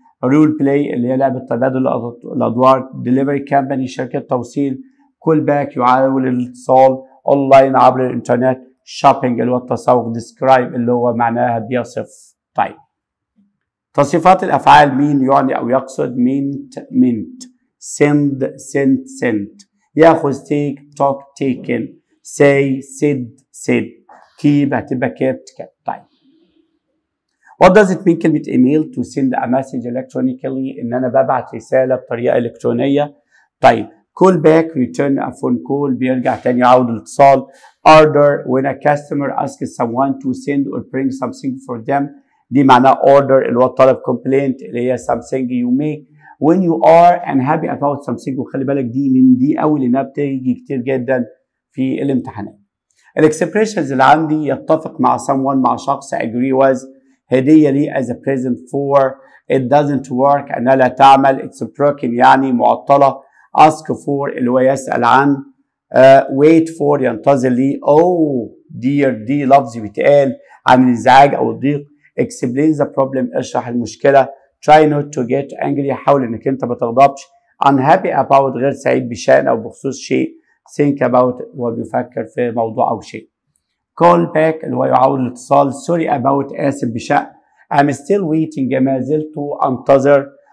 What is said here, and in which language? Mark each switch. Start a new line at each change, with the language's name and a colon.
English: role play
Arabic: اللي هي لعبه تبادل الادوار.
English: delivery company
Arabic: شركه توصيل.
English: call back
Arabic: يعاول الاتصال. اونلاين عبر الانترنت. shopping اللي هو التسوق. describe اللي هو معناها بيصف. طيب تصريفات الافعال مين يعني او يقصد.
English: mint send sent sent.
Arabic: ياخذ
English: take talk taken. say said keep
Arabic: هتبقى
English: kept. طيب what does it mean كلمة email؟ to send a message electronically،
Arabic: ان انا ببعت رسالة بطريقة الكترونية.
English: طيب call back return a phone call
Arabic: بيرجع تاني يعود الاتصال.
English: order when a customer asks someone to send or bring something for them،
Arabic: دي معناها
English: order
Arabic: اللي هو الطلب. complaint اللي هي
English: something you make when you are unhappy about something،
Arabic: وخلي بالك دي من دي قوي لانها بتيجي كتير جدا في الامتحانات. الاكسبريشنز اللي عندي يتفق مع someone مع شخص.
English: agree with
Arabic: هديه لي
English: as a present for. it doesn't work
Arabic: انها لا تعمل.
English: it's broken
Arabic: يعني معطله.
English: ask for
Arabic: اللي هو يسال عن.
English: wait for
Arabic: ينتظر لي.
English: oh dear
Arabic: دي لفظ بيتقال عن الازعاج او الضيق.
English: explain the problem
Arabic: اشرح المشكله.
English: try not to get angry
Arabic: حاول انك انت ما تغضبش.
English: unhappy about
Arabic: غير سعيد بشأن او بخصوص شيء.
English: think about
Arabic: وبيفكر في موضوع او شيء.
English: call back
Arabic: اللي هو يعاود الاتصال.
English: sorry about
Arabic: اسف بشأن.
English: I'm still waiting
Arabic: ما زلت انتظر.